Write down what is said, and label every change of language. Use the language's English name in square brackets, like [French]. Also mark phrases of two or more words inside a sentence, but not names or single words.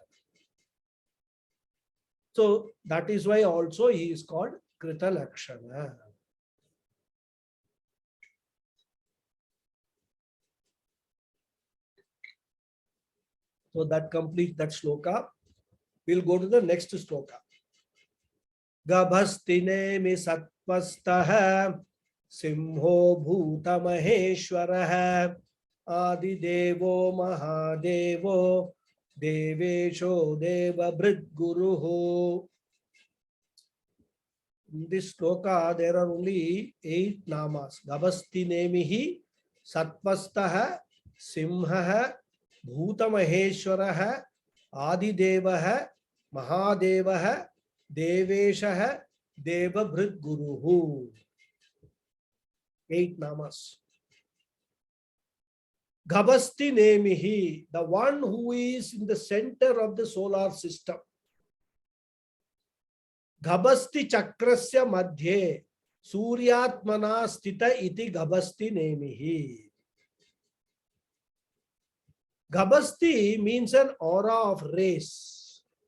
[English] So that is why also he is called Krita Lakshana. So that completes that sloka. We'll go to the next sloka. [Sanskrit] Gabhastine sattvastaha simho bhuta maheshwaraha Adidevo Mahadevo Devesho Deva Bhrit. [English] In this sloka, there are only 8 namas. [Sanskrit] Gabasti Nemihi, Satvastaha, Simhaha, Bhutamaheshwaraha, Adidevaha, Mahadevaha, Deveshaha, Deva Bhrit Guruhu. [English] 8 namas. [Sanskrit] Gabasti Nemihi, [English] the one who is in the center of the solar system. [Sanskrit] Gabasti Chakrasya Madhye, Suryatmana Stita iti Gabasti Nemihi. [English] Gabasti means an aura of rays.